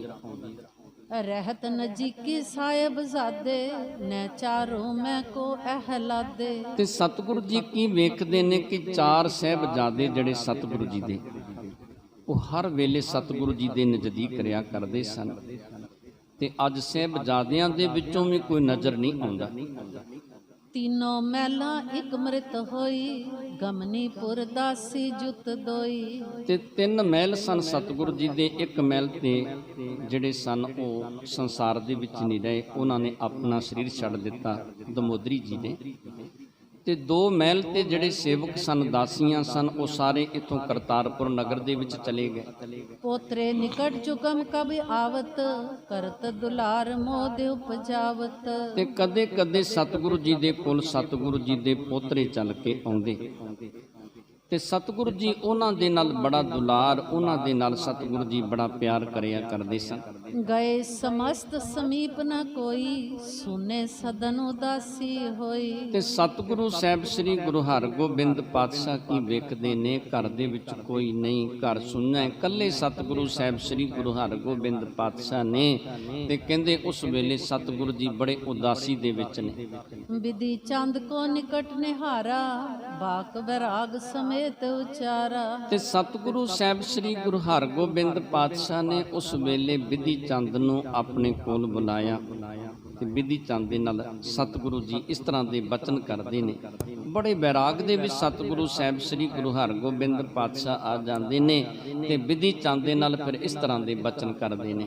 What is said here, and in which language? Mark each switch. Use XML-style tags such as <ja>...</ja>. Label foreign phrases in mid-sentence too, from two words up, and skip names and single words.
<bra>ਰਹਿਤ ਨਜੀਕੀ ਸਾਹਿਬ ਜ਼ਾਦੇ, ਨੈ ਚਾਰੋਂ ਮੈਂ ਕੋ ਅਹਲਾਦੇ।</bra> <pa>ਤੇ ਸਤਿਗੁਰੂ ਜੀ ਕੀ ਵੇਖਦੇ ਨੇ ਕਿ ਚਾਰ ਸਾਹਿਬਜ਼ਾਦੇ ਜਿਹੜੇ ਸਤਿਗੁਰੂ ਜੀ ਦੇ, ਉਹ ਹਰ ਵੇਲੇ ਸਤਿਗੁਰੂ ਜੀ ਦੇ ਨਜ਼ਦੀਕ ਰਿਹਾ ਕਰਦੇ ਸਨ। ਤੇ ਅੱਜ ਸਾਹਿਬਜ਼ਾਦਿਆਂ ਦੇ ਵਿੱਚੋਂ ਵੀ ਕੋਈ ਨਜ਼ਰ ਨਹੀਂ ਆਉਂਦਾ।</pa> <bra>तीनों मैला एक मृत होई, गमनीपुर दासी जुत दोई।</bra> <pa>ਤੇ ਤਿੰਨ ਮਹਿਲ ਸਨ ਸਤਿਗੁਰੂ ਜੀ ਦੇ। ਇੱਕ ਮਹਿਲ ਤੇ ਜਿਹੜੇ ਸਨ ਉਹ ਸੰਸਾਰ ਦੇ ਵਿੱਚ ਨਹੀਂ ਰਹੇ, ਉਹਨਾਂ ਨੇ ਆਪਣਾ ਸਰੀਰ ਛੱਡ ਦਿੱਤਾ ਦਮੋਦਰੀ ਜੀ ਨੇ। ਤੇ ਦੋ ਮਹਿਲ ਤੇ ਜਿਹੜੇ ਸੇਵਕ ਸਨ, ਦਾਸੀਆਂ ਸਨ, ਉਹ ਸਾਰੇ ਇੱਥੋਂ ਕਰਤਾਰਪੁਰ ਨਗਰ ਦੇ ਵਿੱਚ ਚਲੇ ਗਏ।</pa> <bra>पोत्रे निकट चुकम कब आवत, करत दुलार मोद उपजावत।</bra> <pa>ਤੇ ਕਦੇ ਕਦੇ ਸਤਿਗੁਰੂ ਜੀ ਦੇ ਕੋਲ ਸਤਿਗੁਰੂ ਜੀ ਦੇ ਪੋਤਰੇ ਚੱਲ ਕੇ ਆਉਂਦੇ ਤੇ ਸਤਿਗੁਰੂ ਜੀ ਉਹਨਾਂ ਦੇ ਨਾਲ ਬੜਾ ਦੁਲਾਰ, ਉਹਨਾਂ ਦੇ ਨਾਲ ਸਤਿਗੁਰੂ ਜੀ ਬੜਾ ਪਿਆਰ ਕਰਿਆ ਕਰਦੇ ਸਨ।</pa> <bra>गए समस्त समीप न कोई, सुने सदन उदासी होई।</bra> <pa>ਤੇ ਸਤਿਗੁਰੂ ਸਾਹਿਬ ਸ੍ਰੀ ਗੁਰੂ ਹਰਗੋਬਿੰਦ ਪਾਤਸ਼ਾਹ ਕੀ ਵੇਖਦੇ ਨੇ, ਘਰ ਦੇ ਵਿੱਚ ਕੋਈ ਨਹੀਂ, ਘਰ ਸੁੰਨਾ ਹੈ, ਇਕੱਲੇ ਸਤਿਗੁਰੂ ਸਾਹਿਬ ਸ੍ਰੀ ਗੁਰੂ ਹਰਗੋਬਿੰਦ ਪਾਤਸ਼ਾਹ ਨੇ। ਤੇ ਕਹਿੰਦੇ ਉਸ ਵੇਲੇ ਸਤਿਗੁਰੂ ਜੀ ਬੜੇ ਉਦਾਸੀ ਦੇ ਵਿੱਚ ਨੇ।</pa> <bra>विधि चंद को निकट निहारा, बाक बैराग समेत उचारा।</bra> <pa>ਤੇ ਸਤਿਗੁਰੂ ਸਾਹਿਬ ਸ੍ਰੀ ਗੁਰੂ ਹਰਗੋਬਿੰਦ ਪਾਤਸ਼ਾਹ ਨੇ ਉਸ ਵੇਲੇ ਵਿਧੀ ਚੰਦ ਨੂੰ ਆਪਣੇ ਕੋਲ ਬੁਲਾਇਆ ਤੇ ਵਿਧੀ ਚੰਦ ਦੇ ਨਾਲ ਸਤਿਗੁਰੂ ਜੀ ਇਸ ਤਰ੍ਹਾਂ ਦੇ ਬਚਨ ਕਰਦੇ ਨੇ। ਬੜੇ ਵੈਰਾਗ ਦੇ ਵਿੱਚ ਸਤਿਗੁਰੂ ਸਾਹਿਬ ਸ੍ਰੀ ਗੁਰੂ ਹਰਗੋਬਿੰਦ ਪਾਤਸ਼ਾਹ ਆ ਜਾਂਦੇ ਨੇ ਤੇ ਬਿਧੀ ਚੰਦ ਦੇ ਨਾਲ ਫਿਰ ਇਸ ਤਰ੍ਹਾਂ ਦੇ ਬਚਨ ਕਰਦੇ ਨੇ।</pa>